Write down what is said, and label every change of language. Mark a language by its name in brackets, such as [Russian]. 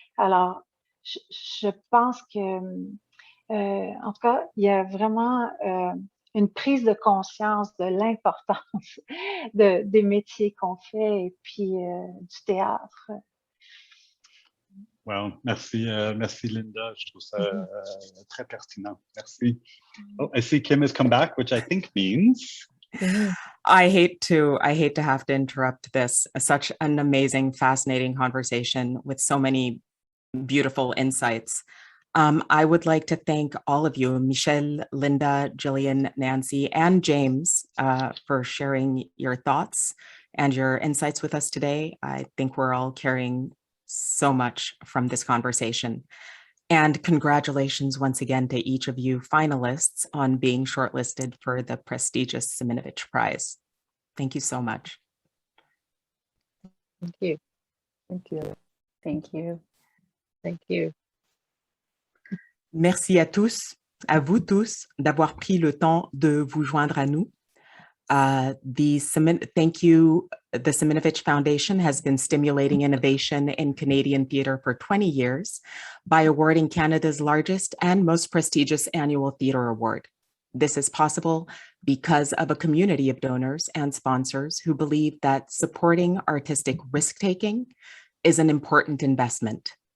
[French] Alors, je pense que en tout cas, il y a vraiment une prise de conscience de l'importance des métiers qu'on fait et puis du théâtre. Wow, merci, merci Linda. Je trouve ça très pertinent. Merci. [English] Oh, I see Kim has come back, which I think means. I hate to have to interrupt this. Such an amazing, fascinating conversation with so many beautiful insights. I would like to thank all of you, Michelle, Linda, Jillian, Nancy, and James, for sharing your thoughts and your insights with us today. I think we're all carrying so much from this conversation. And congratulations once again to each of you finalists on being shortlisted for the prestigious Siminovitch Prize. Thank you so much. Thank you. Thank you. Thank you. Thank you. [French] Merci à tous, à vous tous, d'avoir pris le temps de vous joindre à nous. [English] Thank you. The Saminovitch Foundation has been stimulating innovation in Canadian theatre for 20 years by awarding Canada's largest and most prestigious annual theatre award. This is possible because of a community of donors and sponsors who believe that supporting artistic risk-taking is an important investment.